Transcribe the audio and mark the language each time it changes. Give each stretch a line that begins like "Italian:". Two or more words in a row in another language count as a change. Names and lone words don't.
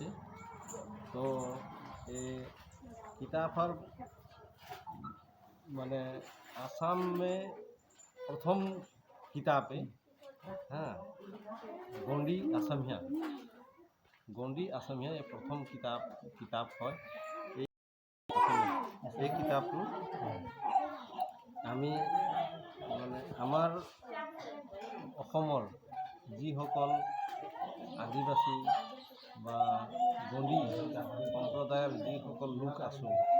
Hindi: तो ये किताबर माने आसाम में प्रथम किताब है। हाँ, गंडी असमिया ये प्रथम किताब है।
Assamese: এই কিতাপটো আমি মানে আমাৰ অসমৰ যিসকল আদিবাসী বা গণ্ডী সম্প্ৰদায়ৰ যিসকল লোক আছোঁ